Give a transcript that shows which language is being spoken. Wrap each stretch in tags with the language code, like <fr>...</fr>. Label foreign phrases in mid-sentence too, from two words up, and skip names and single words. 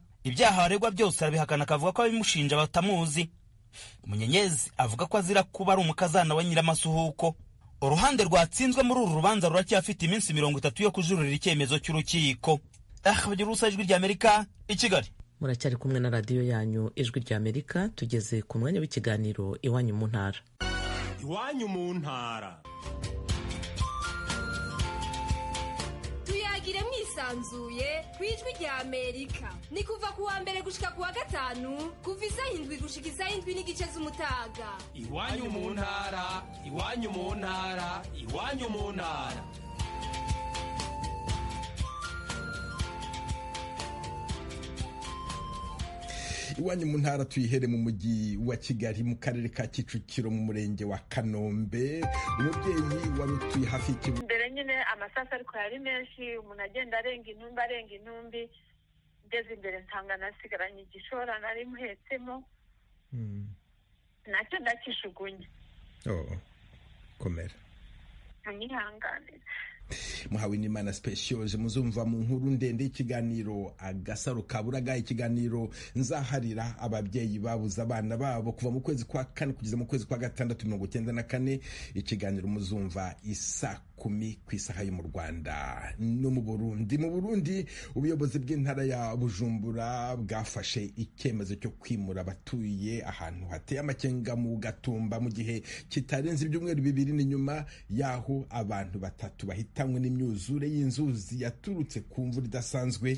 <rw>Ibyaha aregwa byose arabihakana akavuga ko abimushinja batamuzi. Munyenyezi avuga ko azira kuba ari umukazana wa Nyiramasuhuko. Uruhande rwatsinzwe muri uru rubanza ruracyafite iminsi 30 yo kujurira icyemezo cy'urukiko. Bagirusa Ijwi ry'Amerika i Kigali. Muracyari kumwe na radio yanyu Ijwi ry'Amerika, tugeze ku mwanya w'ikiganiro Iwanyu mu ntara. Iwanyu mu ntara. Tuyagire mwisanzuye ku Ijwi ry'Amerika.</rw> <rn>Ni kuva ku wa mbere gushika ku wa gatanu kuva isaha 7 gushika isaha 7 n'igice z'umutaga.</rn> <rw>Iwanyu mu ntara, iwanyu mu ntara, iwanyu mu ntara. Iwanyu mu ntara tuyihere mu mujyi wa Kigali mu karere ka Kicukiro mu murenge wa Kanombe. Umubyeyi wari utuye hafi y'ikibuga mbere nyine amasasa ariko yari menshi, umuntu agenda arenga intumbi ngeze imbere nsanga nasigaranye igishora nari muhetsemo nacyo ndakishugunye. Komera nyihanganira. muhawe n'Imana Speciose muzumva mu nkuru ndende y'ikiganiro Agasaro Kaburaga, ikiganiro nzaharira ababyeyi babuze abana babo kuva mu kwezi kwa kane kugeza mu kwezi kwa gatandatu 1994. Ikiganiro muzumva isa 10 ku isaha yo mu Rwanda no mu Burundi. Mu Burundi ubuyobozi bw'intara ya Bujumbura bwafashe icyemezo cyo kwimura abatuye ahantu hateye amakenga mu Gatumba mu gihe kitarenze ibyumweru 2 n'inyuma yaho abantu batatu bahitanywe n'imyuzure y'inzuzi yaturutse ku mvura idasanzwe.</rw>